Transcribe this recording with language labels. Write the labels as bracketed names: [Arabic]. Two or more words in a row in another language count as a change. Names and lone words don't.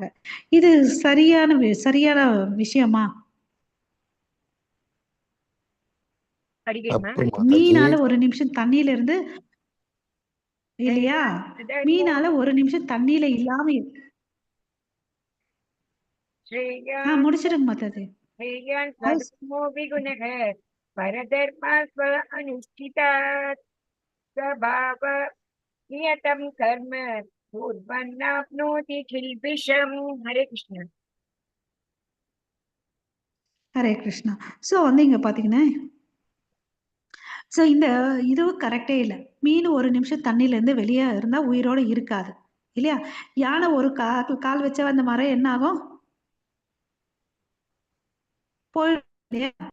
[Tamil] இது சரியான விஷயமா? படிக்கிறேன். தப்பு மாதாஜி. மீனால ஒரு நிமிஷம் தண்ணியில இருந்து இல்லையா? மீனால ஒரு நிமிஷம் தண்ணியில இல்லாம முடிச்சிடுங்க மாதாஜி. [Sanskrit] श्रेयान् स्वधर्मो विगुणः परधर्मा स्व अनुष्ठितात् स्वभाव नियतं कर्म पूर्वन्नाप्नोति किल्बिषम्. हरे कृष्ण. [Tamil] ஹரே கிருஷ்ணா. சோ வந்து இங்க பாத்தீங்கன்னா சோ இந்த இதுவும் கரெக்டே இல்லை. மீன் ஒரு நிமிஷம் தண்ணியில இருந்து வெளியே இருந்தா உயிரோட இருக்காது இல்லையா? யானை ஒரு கால் வச்சா அந்த மரம் என்ன ஆகும்? போயிடும் இல்லையா?